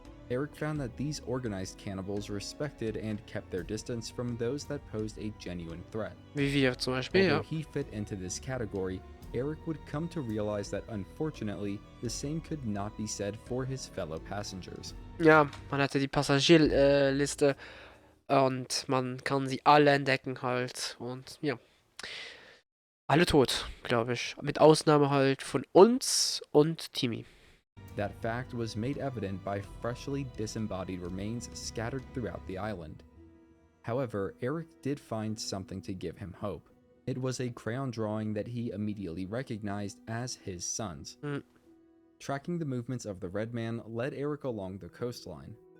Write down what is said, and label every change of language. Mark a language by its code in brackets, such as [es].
[en] Eric found that these organized cannibals respected and kept their distance from those that posed a genuine threat. [de] Wie wir zum Beispiel, [en] Although ja. he fit into this category, Eric would come to realize that unfortunately, the same could not be said for his fellow passengers. [de] Ja, man hatte die Passagierliste und man kann sie alle entdecken halt. Und ja, alle tot, glaube ich. Mit Ausnahme halt von uns und Timmy. [en] That fact was made evident by freshly disembodied remains scattered throughout the island. However, Eric did find something to give him hope. It was a crayon drawing that he immediately recognized as his son's. Tracking the movements of the Red Man led Eric along the coastline.